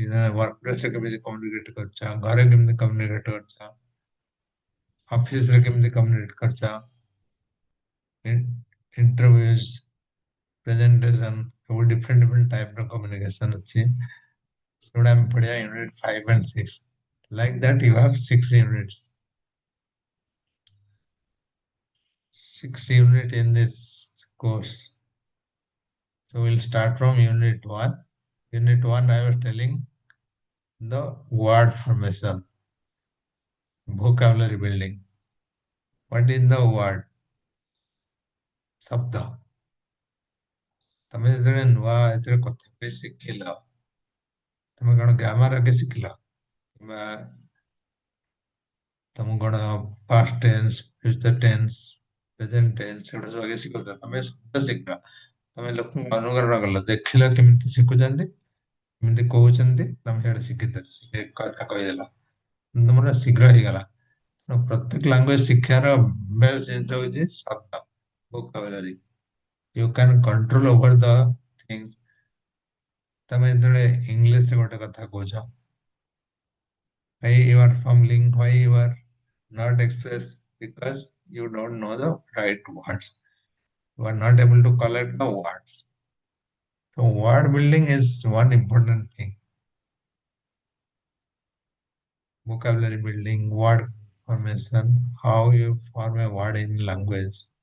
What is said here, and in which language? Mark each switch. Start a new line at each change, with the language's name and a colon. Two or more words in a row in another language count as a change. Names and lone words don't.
English: work place
Odia: ରେ କେମିତି କମ୍ୟୁନିକେଟ କରୁଛ, ଘରେ କେମିତି କମ୍ୟୁନିକେଟ କରୁଛ, ଅଫିସ ରେ କେମିତି କମ୍ୟୁନିକେଟ କରୁଛ,
English: interviews, presentation,
Odia: ସବୁ
English: different different type
Odia: ର କମ୍ୟୁନିକେସନ ଅଛି। ସେଗୁଡା ଆମେ ପଢିବା
English: unit 5 and 6. Like that, you have 6 units. 6 unit in this course. So we'll start from Unit 1. Unit 1, I was telling the word formation, vocabulary building. What is the word?
Odia: ଶବ୍ଦ। ତମେ ଯେତେବେଳେ ନୂଆ ଏଥିରେ କଥା କହି ଶିଖିଲ, ତମେ କଣ ଗ୍ରାମାର ଆଗେ ଶିଖିଲ, କିମ୍ବା ତମକୁ କଣ
English: past tense, future tense, present tense,
Odia: ସେଗୁଡା ସବୁ ଆଗେ ଶିଖୁଛ। ତମେ ଶବ୍ଦ ଶିଖିଲ, ତମେ ଲୋକଙ୍କୁ ଅନୁକରଣ କଲ, ଦେଖିଲ କେମିତି ଶିଖୁଛନ୍ତି, କେମିତି କହୁଛନ୍ତି, ତମେ ସେଇଟା ଶିଖିଦେଲ, କଥା କହିଦେଲ, ତମର ଶୀଘ୍ର ହେଇଗଲା। ପ୍ରତ୍ୟେକ ଲାଙ୍ଗୁଏଜ ଶିକ୍ଷାର ବେଷ୍ଟ ଜିନିଷ ହଉଛି ଶବ୍ଦ,
English: vocabulary. You can control over the things.
Odia: ତମେ ଯେତେବେଳେ ଇଂଲିଶରେ ଗୋଟେ କଥା କହୁଛ,
English: why you are fumbling, why you are not express, because you don't know the right words. You are not able to collect the words. So word building is one important thing. Vocabulary building, word formation, how you form a word in language.